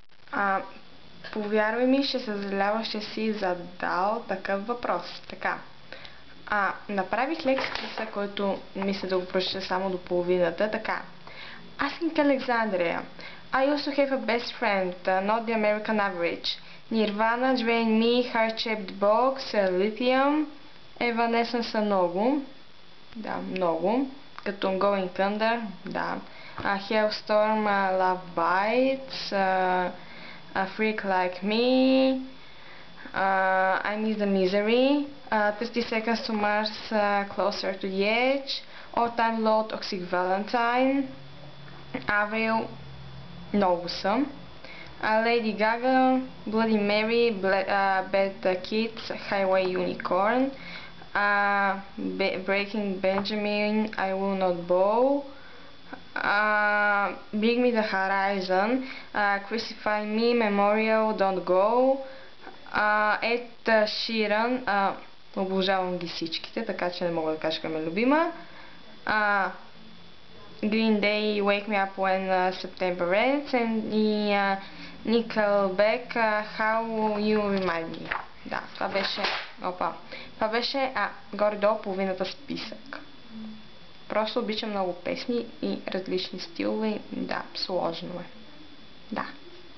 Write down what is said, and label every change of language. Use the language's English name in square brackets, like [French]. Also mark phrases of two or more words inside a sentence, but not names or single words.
[Bulgarian] А, повярвай ми, ще съжаляваш, че си задал такъв въпрос. Така. Направих лек списък, който мисля да го прочета само до половината. Така. Asking Alexandria. [English] I also have a best friend, not the American average. [Bulgarian] Nirvana, Drain Me, Heart-Shaped Box, Lithium. Evanescence са много. Да, много. Като Going Thunder, да. Hellstorm, Love Bites, A Freak Like Me, I Miss the Misery, 30 Seconds to Mars, Closer to the Edge, All Time Low, Toxic Valentine, Avril, много съм. Lady Gaga, Bloody Mary, Bad Kids, Highway Unicorn, Breaking Benjamin, I Will Not Bow, Bring Me the Horizon, Crucify Me, Memorial, Don't Go, Ed Sheeran, обожавам ги всичките, така че не мога да кажа коя е любима. Green Day, Wake Me Up When September Ends, и Nickelback, How You Remind Me. Да, това беше горе-долу половината списък. Просто обичам много песни и различни стилове. Да, сложно е. Да.